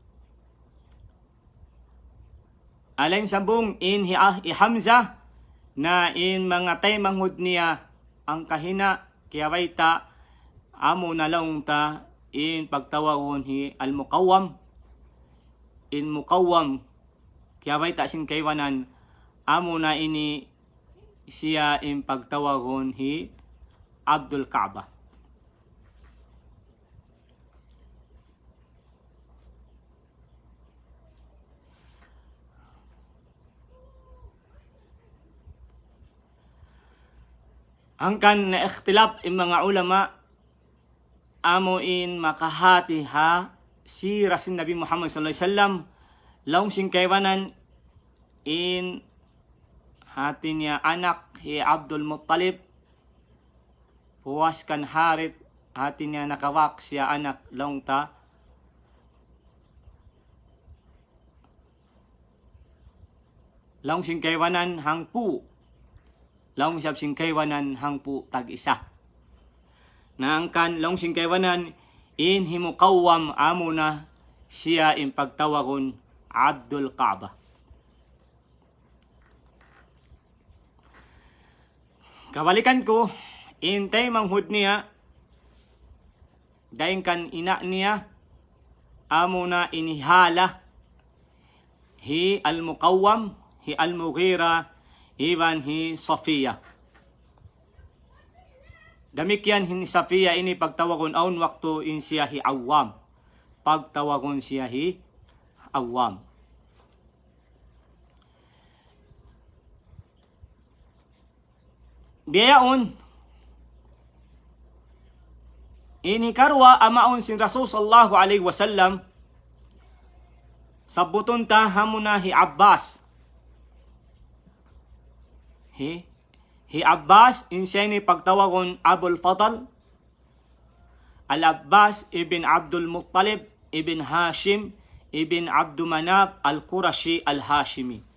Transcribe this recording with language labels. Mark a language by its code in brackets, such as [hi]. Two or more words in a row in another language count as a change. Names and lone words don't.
[tsg] Alain sambung in hi Hamzah na in mga tay manghud niya ang kahina kiyawaita amo na laong ta in pagtawagon hi al-Muqawwam. In Muqawwam kiyawaita sin kaywanan amo na ini siya in pagtawagon hi Abdul Kaaba. Angkan na ikhtilaf in mga ulama amo in makahati ha si Rasul Nabi Muhammad [ar] sallallahu alaihi wasallam [tsg] laong singkaywanan in hati niya anak hi Abdul Muttalib puwas kan harit hati niya nakawak siya anak laong ta laong singkaywanan hangpu laong siyab singkaywanan hangpu tag-isa. Naangkan laong singkaywanan in himukawam amo na siya in pagtawagon Abdul Kaaba. Kabalikan ko, in tay manghud niya, daing kan ina niya, amo na inihala hi al-Muqawwam, hi al-Mughira, iwan hi Safiya. Damikyan hi Safiya ini pagtawagon aun waktu in siya hi Awam. Pagtawagon siya hi Awam. Biyaon ini karwa amaon sin Rasul [ar] sallallahu alaihi wasallam [tsg] sabuton ta hamuna hi Abbas. Hi Abbas in siya ni pagtawagon Abul Fadl. Al-Abbas ibn Abdul Muttalib ibn Hashim ibn Abdul Manaf al-Qurashi al-Hashimi.